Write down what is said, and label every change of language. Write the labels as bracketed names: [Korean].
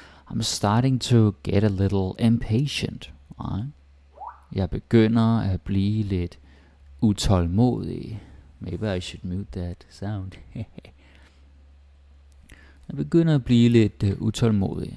[English] I'm starting to get a little impatient. Right? [Danish] Jeg begynder at blive lidt utålmodig. [English] Maybe I should mute that sound. [Danish] Jeg begynder at blive lidt utålmodig.